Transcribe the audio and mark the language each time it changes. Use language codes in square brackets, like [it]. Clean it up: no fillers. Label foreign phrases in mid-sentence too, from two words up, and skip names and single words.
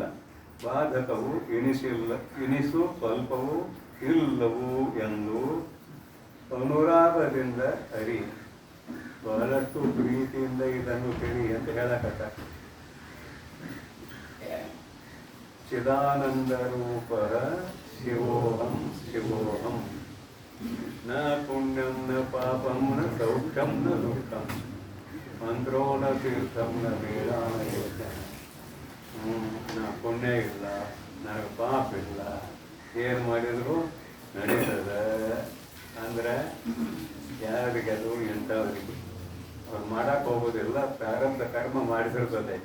[kn] ಬಾಧಕವು ಇನಿಸು ಸ್ವಲ್ಪವೂ ಇಲ್ಲವು ಎಂದು ಅನುರಾಗದಿಂದ ಅರಿ, ಬಹಳಷ್ಟು ಪ್ರೀತಿಯಿಂದ ಇದನ್ನು ತಿಳಿ ಅಂತ ಹೇಳಕತ್ತ. [sa] ಚಿದಾನಂದ ರೂಪ ಶಿವೋಹಂ ಶಿವೋಹಂ ನ ಪುಣ್ಯಂ ನ ಪಾಪಂ ನ ಸೌಖ್ಯಂ ನ ದುಃಖಂ ಮಂತ್ರೋ ನ ತೀರ್ಥಂ ನ ವೇದಾನ ಯೋಚನೆ. [kn] ನಾ ಪುಣ್ಯ ಇಲ್ಲ, ನನಗೆ ಪಾಪ ಇಲ್ಲ, ಏನು ಮಾಡಿದ್ರು ನಡೀತದ ಅಂದ್ರೆ ಯಾರಿಗೆ ಅದು ಎಂಥವ್ರಿಗೆ ಅವ್ರು ಮಾಡಕ್ಕೆ ಹೋಗೋದಿಲ್ಲ, ಪ್ರಾರಬ್ಧ ಕರ್ಮ ಮಾಡಿಸಿರ್ತದೆ.